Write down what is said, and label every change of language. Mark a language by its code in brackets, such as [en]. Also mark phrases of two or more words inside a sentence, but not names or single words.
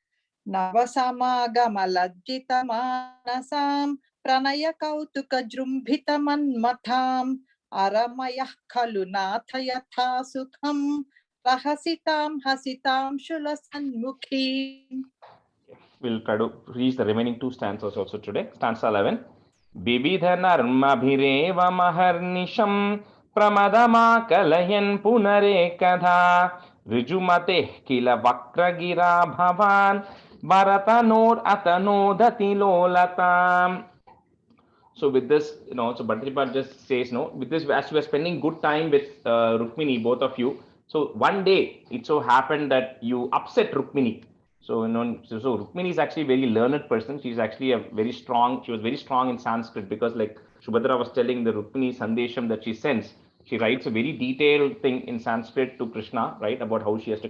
[sa] नवसमागमलज्जितमानसां प्रणयकौतुकजृम्भितमन्मथाम् अरमयः खलु नाथ यथा सुखं रहसितां हसितां शुलसन्मुखीम्. [en] We'll try to reach the remaining two stanzas also today. Stanza 11. [sa] बिबिध नर्मभिरेव महर्निशं प्रमदम कलयन् पुनरेकधा ऋजुमते किल वक्रगिरा भवान् भरतनोर् अतनोदति लोलताम्. [en] So with this, so Bhadrapad just says, with this, as you are spending good time with Rukmini, both of you, so one day it so happened that you upset Rukmini. So, so Rukmini is actually a very learned person. She's actually she was very strong in Sanskrit, because like Subhadra was telling the Rukmini Sandesham that she sends, she writes a very detailed thing in Sanskrit to Krishna, right, about how she has to come.